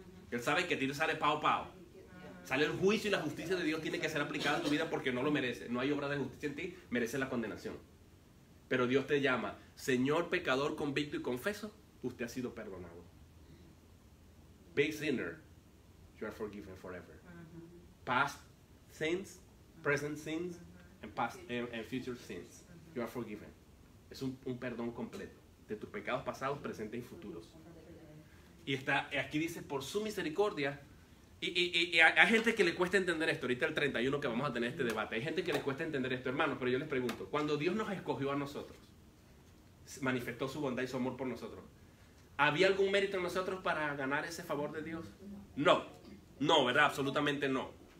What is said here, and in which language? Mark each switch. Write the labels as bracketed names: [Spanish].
[Spanish] Él sabe que a ti te sale pao pao. Sale el juicio y la justicia de Dios tiene que ser aplicada en tu vida porque no lo mereces. No hay obra de justicia en ti, mereces la condenación. Pero Dios te llama, Señor pecador convicto y confeso, usted ha sido perdonado. [English] Big sinner, you are forgiven forever. Past sins, present sins, and future sins, you are forgiven. [Spanish] Es un perdón completo de tus pecados pasados, presentes y futuros. Y aquí dice, por su misericordia, Y hay gente que le cuesta entender esto. Ahorita el 31 que vamos a tener este debate. Hay gente que le cuesta entender esto, hermanos. Pero yo les pregunto, cuando Dios nos escogió a nosotros, manifestó su bondad y su amor por nosotros, ¿había algún mérito en nosotros para ganar ese favor de Dios? No. No, ¿verdad? Absolutamente no.